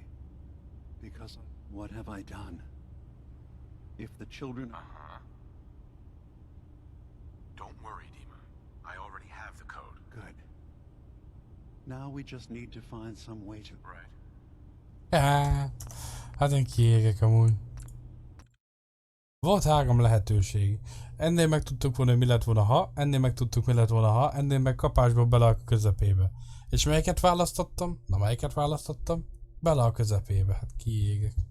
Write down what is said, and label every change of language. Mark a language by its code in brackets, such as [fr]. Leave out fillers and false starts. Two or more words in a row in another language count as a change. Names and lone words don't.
[en] Because what have I done? If the children... Don't worry, Dima. I already have the code. Good. Now we just need to find some way to... Right. [hu] Hát én kiégek amúgy. Volt 3 lehetőség. Ennél meg tudtuk volna, hogy mi lett volna ha, ennél meg tudtuk, mi lett volna ha, ennél meg kapásból bele a közepébe. És melyiket választottam? Na, melyiket választottam? Bele a közepébe. Hát kiégek.